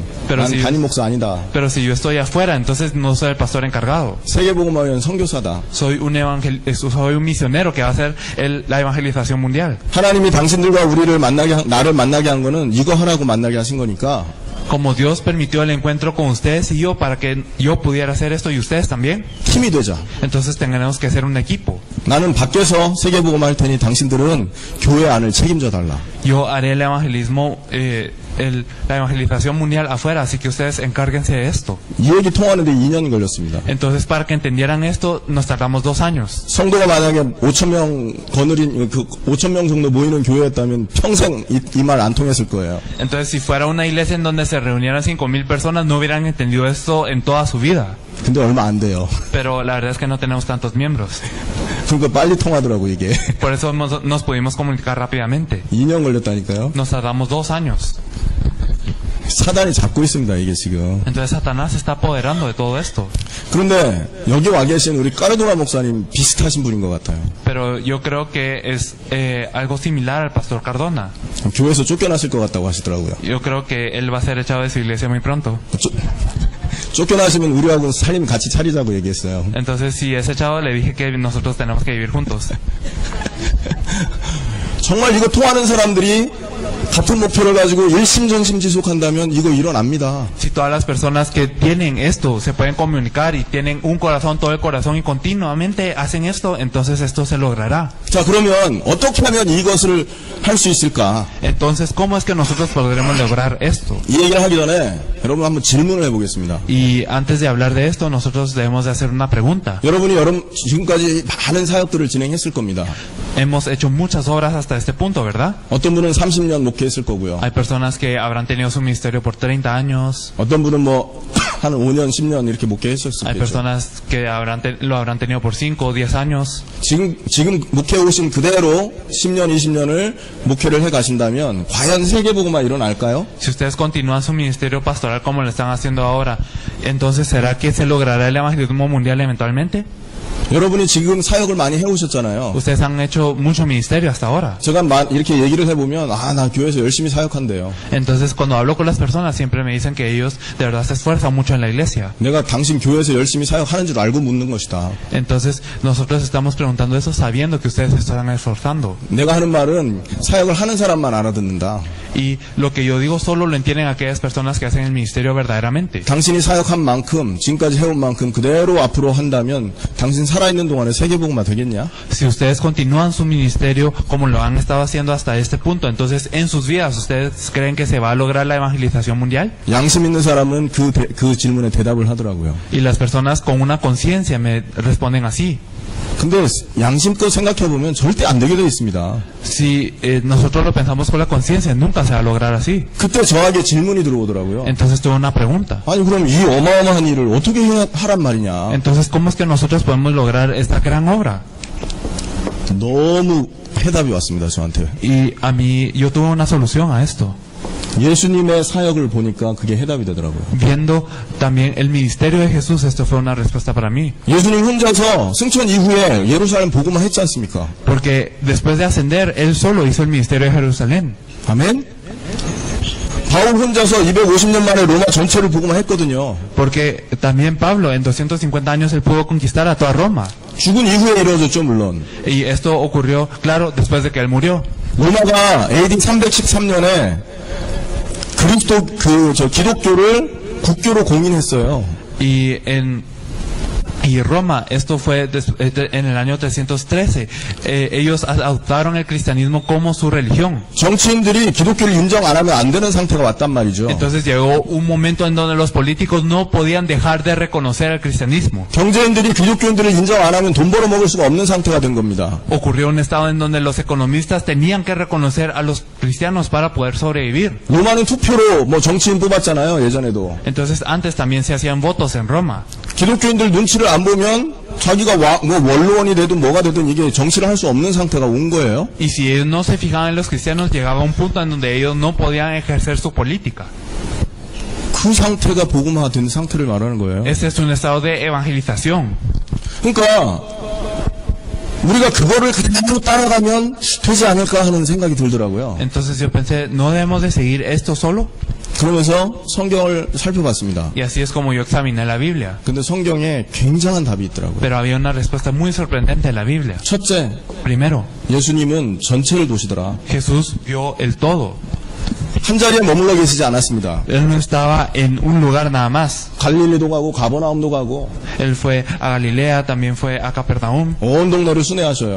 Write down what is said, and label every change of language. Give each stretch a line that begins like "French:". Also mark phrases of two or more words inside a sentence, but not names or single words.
Spanish: Pero
Korean: 난
Spanish: si-
Korean: 담임 목사 아니다.
Spanish: Pero si yo estoy afuera, entonces no soy el pastor encargado.
Korean: 세계복음화위원 선교사다.
Spanish: Soy un misionero que va a hacer la evangelización mundial.
Korean: 하나님이 당신들과 나를 만나게 한 거는 이거 하라고 만나게 하신 거니까
Spanish: Como Dios permitió el encuentro con ustedes y yo para que yo pudiera hacer esto y ustedes también,
Korean: 힘이 되자.
Spanish: entonces tenemos que ser un equipo.
Korean: 나는 밖에서 세계복음 할 테니 당신들은 교회 안을 책임져 달라.
Spanish: Yo haré el evangelismo, la evangelización mundial afuera, así que ustedes encárguense de esto.
Korean: 이 얘기 통하는데 2년 걸렸습니다.
Spanish: Entonces, para que entendieran esto, nos tardamos 2 años.
Korean: 성도가 만약에 5,000명 정도 모이는 교회였다면 평생 이 말 안 통했을 거예요.
Spanish: Entonces, si fuera una iglesia en donde se reunieran 5,000 personas, no hubieran entendido esto en toda su vida.
Korean: 근데 얼마 안 돼요.
Spanish: Pero la verdad es que no tenemos tantos miembros.
Korean: 그러니까 빨리 통하더라고 이게.
Spanish: Por eso nos pudimos comunicar rápidamente.
Korean: 2년 걸렸다니까요.
Spanish: Nos tardamos 2 años.
Korean: 사단이 잡고 있습니다 이게 지금.
Spanish: Entonces Satanás se está apoderando de todo esto.
Korean: 그런데 여기 와 계신 우리 까르도나 목사님 비슷하신 분인 것 같아요.
Spanish: Pero yo creo que es algo similar al pastor Cardona.
Korean: 교회에서 쫓겨났을 것 같다고 하시더라고요.
Spanish: Yo creo que él va a ser echado de su iglesia muy pronto.
Korean: 쫓겨나시면 우리하고 살림 같이 차리자고 얘기했어요.
Spanish: Entonces, si es echado, le dije que nosotros tenemos que vivir juntos.
Korean: 정말 이거 통하는 사람들이 같은 목표를 가지고 일심전심지속한다면 이거 일어납니다.
Spanish: Si todas las personas que tienen esto se pueden comunicar y tienen un corazón, todo el corazón y continuamente hacen esto, entonces esto se logrará.
Korean: 자, 그러면 어떻게 하면 이것을 할 수 있을까?
Spanish: Entonces, ¿cómo es que nosotros podremos lograr esto?
Korean: 이 얘기를 하기 전에 여러분 한번 질문을 해보겠습니다.
Spanish: Y antes de hablar de esto, nosotros debemos de hacer una pregunta.
Korean: 여러분이 지금까지 많은 사역들을 진행했을 겁니다.
Spanish: Hemos hecho muchas obras hasta este punto, ¿verdad?
Korean: 어떤 분은 30년 목회했을 거고요.
Spanish: Hay personas que habrán tenido su ministerio por 30 años.
Korean: 어떤 분은 뭐 한 5년, 10년 이렇게 목회했었을
Spanish: Hay
Korean: 거죠.
Spanish: personas que lo habrán tenido por 5 o 10 años.
Korean: 지금 목회 오신 그대로 10년, 20년을 목회를 해 가신다면 과연 세계복음화 일어날까요?
Spanish: Si ustedes continúan su ministerio pastoral como lo están haciendo ahora, entonces ¿será que se logrará el evangelismo mundial eventualmente?
Korean: 여러분이 지금 사역을 많이 해오셨잖아요.
Spanish: Ustedes han hecho mucho ministerio hasta ahora.
Korean: 제가 이렇게 얘기를 해보면 나 교회에서 열심히 사역한대요.
Spanish: Entonces cuando hablo con las personas siempre me dicen que ellos de verdad se esfuerzan mucho en la iglesia.
Korean: 내가 당신 교회에서 열심히 사역하는 줄 알고 묻는 것이다.
Spanish: Entonces nosotros estamos preguntando eso sabiendo que ustedes se están esforzando.
Korean: 내가 하는 말은 사역을 하는 사람만 알아듣는다.
Spanish: Y lo que yo digo solo lo entienden aquellas personas que hacen el ministerio verdaderamente.
Korean: 당신이 사역한 만큼, 지금까지 해온 만큼 그대로 앞으로 한다면 당신 살아있는 동안에 세계복음화 되겠냐?
Spanish: Si ustedes continúan su ministerio como lo han estado haciendo hasta este punto, entonces en sus vidas, ¿ustedes creen que se va a lograr la evangelización mundial?
Korean: 양심 있는 사람은 그 질문에 대답을 하더라고요.
Spanish: Y las personas con una conciencia me responden así.
Korean: 근데 양심껏 생각해보면 절대 안 되게 돼 있습니다.
Spanish: Si nosotros lo pensamos con la conciencia, nunca se va a lograr así.
Korean: 그때 저에게 질문이 들어오더라고요.
Spanish: Entonces tuve una pregunta.
Korean: 아니 그럼 이 어마어마한 일을 어떻게 하란 말이냐?
Spanish: Entonces, ¿cómo es que nosotros podemos lograr esta gran obra?
Korean: 너무 해답이 왔습니다, 저한테.
Spanish: Y a mí, yo tuve una solución a esto.
Korean: 예수님의 사역을 보니까 그게 해답이 되더라고요.
Spanish: Viendo también el ministerio de Jesús, esto fue una respuesta para mí.
Korean: 예수님 혼자서 승천 이후에 예루살렘 복음화 했지 않습니까?
Spanish: Porque después de ascender, él solo hizo el ministerio de Jerusalén.
Korean: 아멘? 바울 혼자서 250년 만에 로마 전체를 복음화 했거든요.
Spanish: Porque también Pablo, en 250 años, él pudo conquistar a toda Roma.
Korean: 죽은 이후에 이루어졌죠, 물론.
Spanish: Y esto ocurrió, claro, después de que él murió.
Korean: 로마가 AD 313년에 기독교를 국교로 공인했어요.
Spanish: Y Roma, esto fue en el año 313. Ellos adoptaron el cristianismo como su religión.
Korean: 정치인들이 기독교를 인정 안 하면 안 되는 상태가 왔단 말이죠.
Spanish: Entonces llegó un momento en donde los políticos no podían dejar de reconocer el cristianismo.
Korean: 경제인들이 기독교인들을 인정 안 하면 돈 벌어 먹을 수가 없는 상태가 된 겁니다.
Spanish: Ocurrió un estado en donde los economistas tenían que reconocer a los cristianos para poder sobrevivir.
Korean: 로마는 투표로 정치인 뽑았잖아요, 예전에도.
Spanish: Entonces antes también se hacían votos en Roma.
Korean: 기독교인들 눈치를 안 보면 자기가 원로원이 되든 뭐가 되든 이게 정치를 할 수 없는 상태가 온 거예요.
Spanish: Y si ellos no se fijaban en los cristianos, llegaba un punto en donde ellos no podían ejercer su política.
Korean: 그 상태가 복음화된 상태를 말하는 거예요.
Spanish: Este es un estado de evangelización.
Korean: 그러니까 우리가 그거를 그대로 따라가면 되지 않을까 하는 생각이 들더라고요.
Spanish: Entonces yo pensé, ¿no debemos de seguir esto solo?
Korean: 그러면서 성경을 살펴봤습니다.
Spanish: Y así es como yo examiné la Biblia.
Korean: 근데 성경에 굉장한 답이 있더라고요.
Spanish: Pero había una respuesta muy sorprendente en la Biblia.
Korean: 첫째,
Spanish: Primero,
Korean: 예수님은 전체를 보시더라.
Spanish: Jesús vio el todo.
Korean: 한 자리에 머물러 계시지 않았습니다.
Spanish: Él no estaba en un lugar nada más.
Korean: 갈릴리도 가고 가버나움도 가고
Spanish: Él fue a Galilea, también fue a Capernaum
Korean: 온 동네를 순회하셔요.